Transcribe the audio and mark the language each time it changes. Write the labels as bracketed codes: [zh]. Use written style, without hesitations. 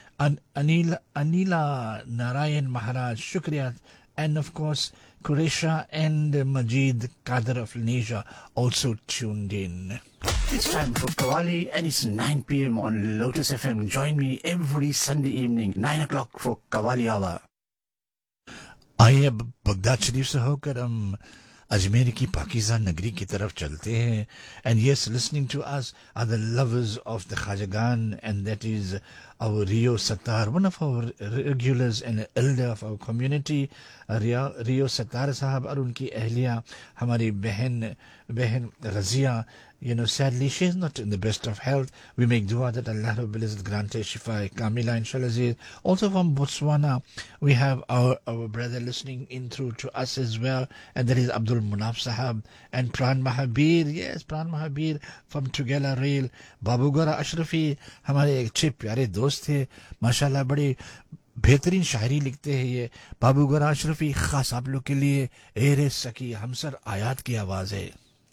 [en] Anila Narayan Maharaj, Shukriya, and of course Quraysha and Majid Qadir of Indonesia also tuned in. It's time for Qawwali and it's 9 p.m. on Lotus FM. Join me every Sunday evening, 9 o'clock for Qawwali Hour. [ur] آئیے اب Baghdad شریف سے ہو کر ہم اجمیر کی پاکیزہ نگری کی طرف چلتے ہیں. [en] And yes, listening to us are the lovers of the خواجگان, and that is our Rev Sattar, one of our regulars and elder of our community. Rev Sattar Sahab [ur] اور ان کی اہلیہ, ہماری بہن Razia, [en] you know, sadly she is not in the best of health. We make dua that Allah Rabbul Izzat grant her shifa kamila, inshallah aziz. Also from Botswana we have our brother listening in through to us as well, and that is Abdul Munaf sahab. And Pran Mahabir, yes, Pran Mahabir from Tugela Rail. [ur] Babu Gora Ashrafi hamare ek ache pyare dost the, mashallah bade بہترین شاعری لکھتے ہیں یہ. بابو گورا اشرفی, خاص آپ لوگ کے لیے, اے رے سکی, ہمسر آیات کی آواز ہے.